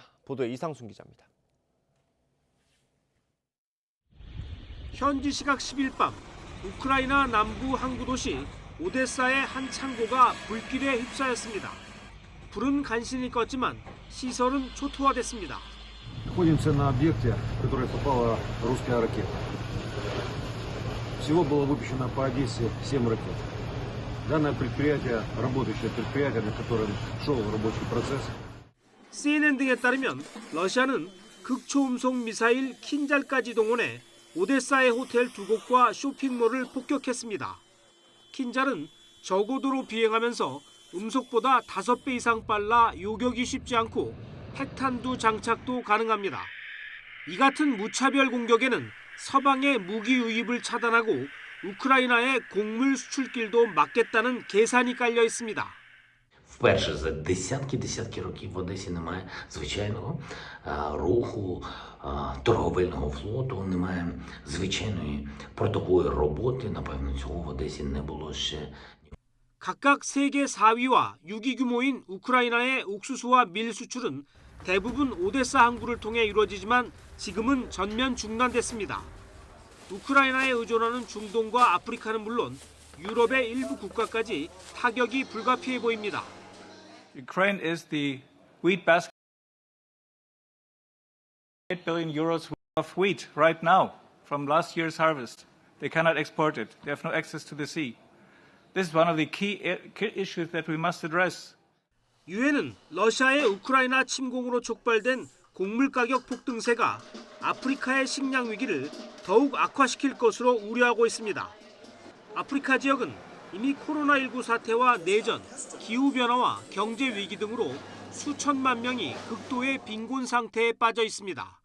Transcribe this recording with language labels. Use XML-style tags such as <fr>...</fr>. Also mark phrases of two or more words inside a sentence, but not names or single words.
<ko>보도에 이상순 기자입니다. 현지 시각 10일 밤 우크라이나 남부 항구 도시 오데사의 한 창고가 불길에 휩싸였습니다. 불은 간신히 껐지만 시설은 초토화됐습니다.</ko> <ru>Находимся на объекте, в который попала русская ракета. Всего было выпущено по Одессе 7 ракет. Данное предприятие, работающее предприятие, на котором шел рабочий процесс.</ru> <ko>CNN 등에 따르면 러시아는 극초음속 미사일 킨잘까지 동원해 오데사의 호텔 2곳과 쇼핑몰을 폭격했습니다. 킨잘은 저고도로 비행하면서 음속보다 5배 이상 빨라 요격이 쉽지 않고 핵탄두 장착도 가능합니다. 이 같은 무차별 공격에는 서방의 무기 유입을 차단하고 우크라이나의 곡물 수출길도 막겠다는 계산이 깔려 있습니다.</ko> <uk>Вперше за десятки років в Одесі немає звичайного руху торговельного флоту, немає звичайної портової роботи. Напевно, цього в Одесі не було ще.</uk> <ko>각각 세계 4위와 6위 규모인 우크라이나의 옥수수와 밀 수출은 대부분 오데사 항구를 통해 이루어지지만 지금은 전면 중단됐습니다. 우크라이나에 의존하는 중동과 아프리카는 물론 유럽의 일부 국가까지 타격이 불가피해 보입니다.</ko> <en>Ukraine is the wheat basket. 8 billion euros of wheat right now from last year's harvest. They cannot export it. They have no access to the sea. This is one of the key issues that we must address.</en> <ko>유엔은 러시아의 우크라이나 침공으로 촉발된 곡물 가격 폭등세가 아프리카의 식량 위기를 더욱 악화시킬 것으로 우려하고 있습니다. 아프리카 지역은 이미 코로나19 사태와 내전, 기후변화와 경제 위기 등으로 수천만 명이 극도의 빈곤 상태에 빠져 있습니다.</ko>